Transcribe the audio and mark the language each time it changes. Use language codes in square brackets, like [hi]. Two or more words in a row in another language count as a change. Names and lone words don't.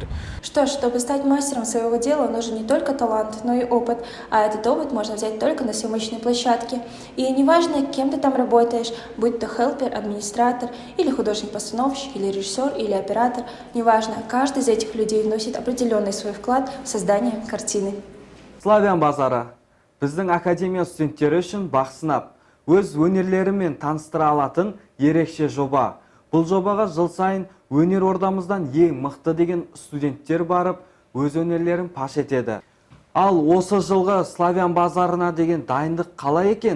[ru] Что ж, чтобы стать мастером своего дела, нужен не только талант, но и опыт. А этот опыт можно взять только на съемочной площадке. И неважно, кем ты там работаешь, будь то хелпер, администратор, или художник-постановщик, или режиссер, или оператор, неважно, каждый из этих людей вносит определенный свой вклад в создание картины. [kk] Славян базары. Біздің академия студенттері үшін бақ сынап, өз өнерлерімен таныстыра алатын ерекше жоба. Бұл жобаға жыл сайын өнер ордамыздан ең мықты деген студенттер барып, өз өнерлерін паш етеді. Ал осы жылғы Славян базарына деген дайындық қалай екен?